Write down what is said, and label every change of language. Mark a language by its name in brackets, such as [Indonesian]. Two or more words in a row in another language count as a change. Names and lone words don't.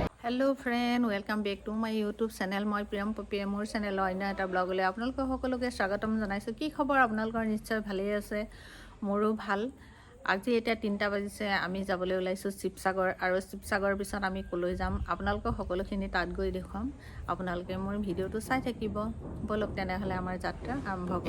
[English] hello friend welcome back to my YouTube channel [Assamese] মই প্ৰিয়ম পাপিয়া মোৰ चेनेলৰ অন্য এটা ব্লগলৈ আপোনালোকক সকলোকে স্বাগতম জনাইছো। কি খবৰ আপোনালোকৰ? নিশ্চয় ভালেই আছে, মোৰো ভাল। আজি এতিয়া 3টা বাজিছে, আমি যাবলৈ ওলাইছো শিৱসাগৰ, আৰু শিৱসাগৰৰ পিছত আমি কলৈ যাম আপোনালোকক সকলোখিনি তাত গৈ দেখুৱাম। আপোনালোকে মোৰ ভিডিঅ'টো চাই থাকিব। বলক তেনেহলে আমাৰ যাত্ৰা আৰম্ভ কৰোঁ।